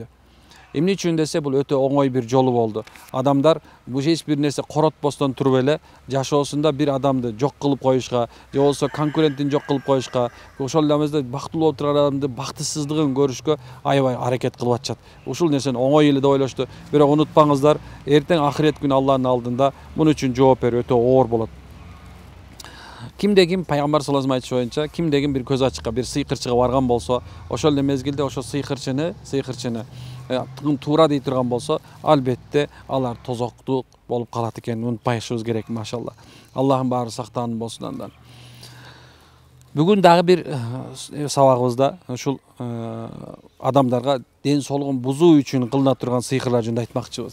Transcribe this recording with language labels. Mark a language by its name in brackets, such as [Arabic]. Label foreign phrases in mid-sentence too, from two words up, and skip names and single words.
[Kyrgyz] Эмне үчүн десе, бул өтө оңой бир жолу болду. Адамдар бул эч бир нерсе коротпостон туруп эле жашоосунда бир адамды жок кылып коюшка, же болбосо конкурентин жок кылып коюшка, ошол эле бактылуу болуп турган адамды бактысыздыгын көрүшкө аябай аракет кылып атышат. Ушул нерсени оңой эле деп ойлошту. Бирок унутпаңыздар, эртең ахирет күнү Алланын алдында муну үчүн жооп берүү өтө оор болот. Кимде-ким Пайгамбар [Arabic] صلى الله عليه وسلم [Kyrgyz] боюнча кимде-ким бир көз ачыкка, бир сыйкырчыга барган болсо, ошол эле мезгилде ошол сыйкырчыны туура дей турган болсо, албетте алар тозоктук болуп калат экенин унутпашыбыз керек, машалла. Аллахым баары сактаан болсун андан. Бүгүн дагы бир сабагыбызда ушул адамдарга ден соолугун бузуу үчүн кылына турган сыйкырлар жөнүндө айтмакчыбыз.